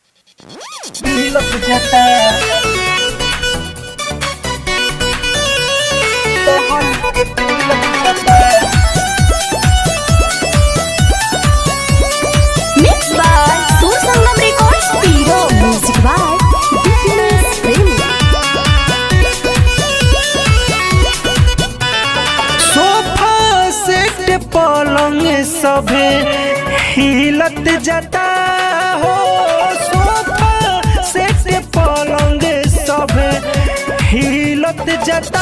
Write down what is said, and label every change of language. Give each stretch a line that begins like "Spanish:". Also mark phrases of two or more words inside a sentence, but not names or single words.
Bhojpuri: लग जाता
English: Mixed by Sur Sangam Records, Piro. Music by Dipinus Premi.
Bhojpuri: सोफा सेट पलंग सभे हिलत जाता हो। सोफा सेट पलंग सभे हिलत जाता।